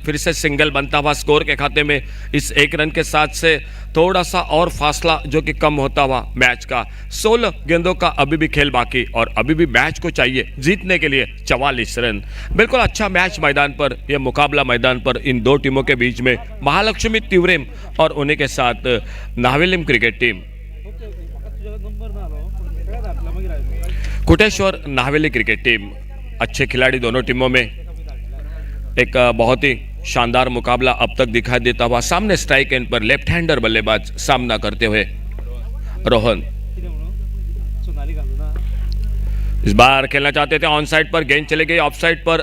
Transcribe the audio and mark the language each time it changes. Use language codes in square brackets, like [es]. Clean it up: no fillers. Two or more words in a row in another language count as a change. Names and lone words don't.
[hi] फिर से सिंगल बनता हुआ स्कोर के खाते में इस 1 रन के साथ से थोड़ा सा और फासला जो कि कम होता हुआ मैच का। 16 गेंदों का अभी भी खेल बाकी और अभी भी मैच को चाहिए जीतने के लिए 44 रन। बिल्कुल अच्छा मैच मैदान पर, यह मुकाबला मैदान पर इन दो टीमों के बीच में, महालक्ष्मी तिवरेम और उन्हीं के साथ नावेलिम क्रिकेट टीम। कुटेश्वर नावेली क्रिकेट टीम, अच्छे खिलाड़ी दोनों टीमों में। एक बहुत ही शानदार मुकाबला अब तक दिखाई देता हुआ। सामने स्ट्राइक एंड पर लेफ्ट हैंडर बल्लेबाज सामना करते हुए रोहन। इस बार खेलना चाहते थे ऑन साइड पर, गेंद चले गई ऑफ साइड पर।